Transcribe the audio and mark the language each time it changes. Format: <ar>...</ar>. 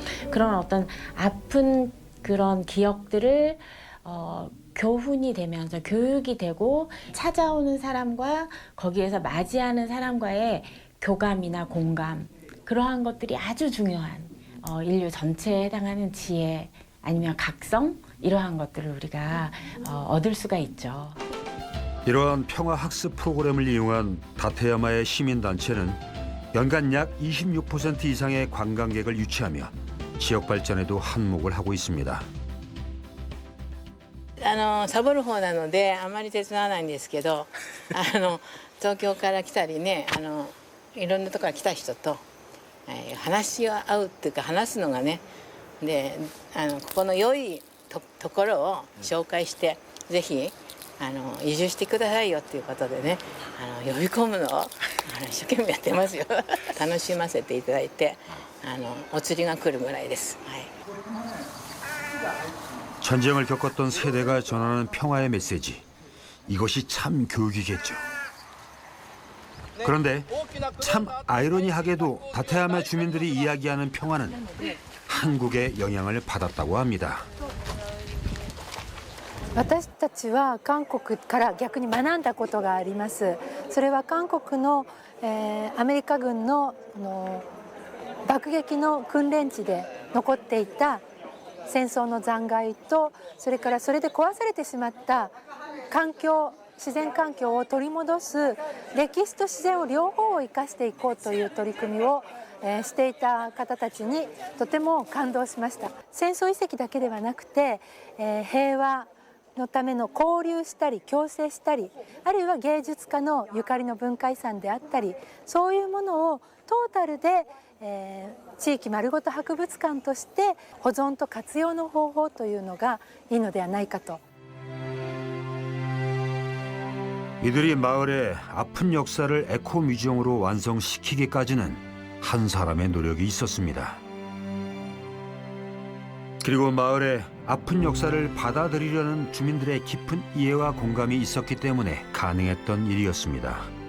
<ko>그런 어떤 아픈 그런 기억들을 교훈이 되면서 교육이 되고 찾아오는 사람과 거기에서 맞이하는 사람과의 교감이나 공감, 그러한 것들이 아주 중요한 인류 전체에 해당하는 지혜 아니면 각성, 이러한 것들을 우리가 얻을 수가 있죠. 이러한 평화학습 프로그램을 이용한 다테야마의 시민단체는 연간 약 26% 이상의 관광객을 유치하며 지역 발전에도 한몫을 하고 있습니다.</ko> <ja>サボる方なのであまり手伝わないんですけど東京から来たりねいろんなとこから来た人と、話し合うっていうか話すのがねでここの良いところを紹介してぜひ移住してくださいよっていうことでね呼び込むのを一生懸命やってますよ楽しませていただいてお釣りが来るぐらいです。はい</ja> <ko>전쟁을 겪었던 세대가 전하는 평화의 메시지, 이것이 참 교육이겠죠. 그런데 참 아이러니하게도 다테야마 주민들이 이야기하는 평화는 한국의 영향을 받았다고 합니다.</ko> <ja>私たちは韓国から逆に学んだことがあります。それは韓国の、アメリカ軍の爆撃の訓練地で残っていた戦争の残骸と、それからそれで壊されてしまった自然環境を取り戻す、歴史と自然を両方を生かしていこうという取り組みをしていた方たちにとても感動しました。戦争遺跡だけではなくて、平和のための交流したり共生したり、あるいは芸術家のゆかりの文化遺産であったり、そういうものをトータルで地域丸ごと博物館として保存と活用の方法というのがいいのではないかと。</ja> <ko>이들이 마을의 아픈 역사를 에코 뮤지엄으로 완성시키기까지는 한 사람의 노력이 있었습니다. 그리고 마을의 아픈 역사를 받아들이려는 주민들의 깊은 이해와 공감이 있었기 때문에 가능했던 일이었습니다.</ko>